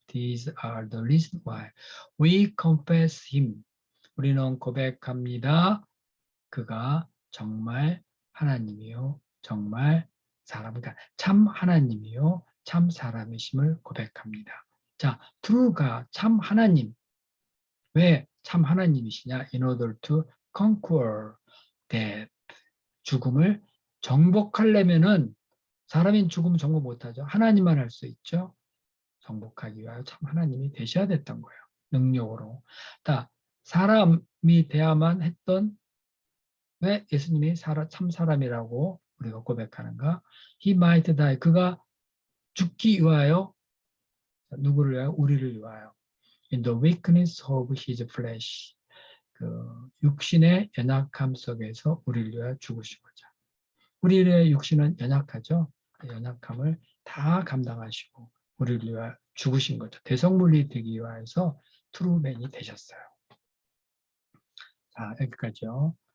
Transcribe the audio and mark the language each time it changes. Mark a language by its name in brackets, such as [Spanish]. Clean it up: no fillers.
[English] These are the reasons why we confess him. [Korean] 우리는 고백합니다. 그가 정말 하나님이요, 정말 사람, 그러니까 참 하나님이요, 참 사람이심을 고백합니다. 자, true가 참 하나님. 왜 참 하나님이시냐? [English] In order to conquer death. [Korean] 죽음을 정복하려면은 사람인 죽음 정복 못하죠. 하나님만 할 수 있죠. 정복하기 위하여 참 하나님이 되셔야 됐던 거예요. 능력으로. 자, 사람이 돼야만 했던 왜 예수님이 참 사람이라고 우리가 고백하는가? [English] He might die. [Korean] 그가 죽기 위하여 누구를 위하여? 우리를 위하여. [English] In the weakness of his flesh. [Korean] 그 육신의 연약함 속에서 우리를 위하여 죽으시고자. 우리의 육신은 연약하죠. 그 연약함을 다 감당하시고 우리를 위하여 죽으신 거죠. 대성물이 되기 위해서 트루맨이 되셨어요. 자, 여기까지요.